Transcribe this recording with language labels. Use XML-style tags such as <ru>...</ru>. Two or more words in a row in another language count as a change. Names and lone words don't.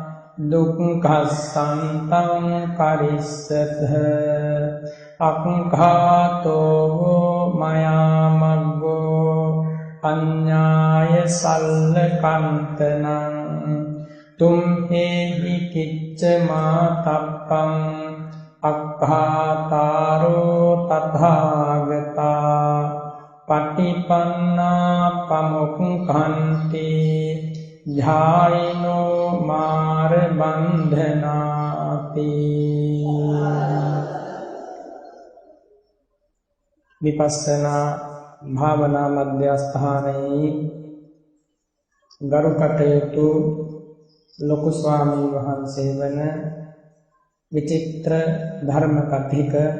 <pi>දුක්ඛසන්තං කරිස්සත අක්ඛාතෝ මයා මග්ගෝ අඤ්ඤාය සල්ලකන්තනං තුම්හේහි කිච්ච මාතප්පං අක්ඛාතාරෝ තථාගතා පටිපන්නා පමුක්ඛන්ති ධායිනෝ මාර බන්ධනාති</pi> <si>විපස්සනා භාවනා මධ්‍යස්ථානයේ ගරු කටයුතු ලොකු ස්වාමීන් වහන්සේ වන විචිත්‍ර ධර්ම කථික</si>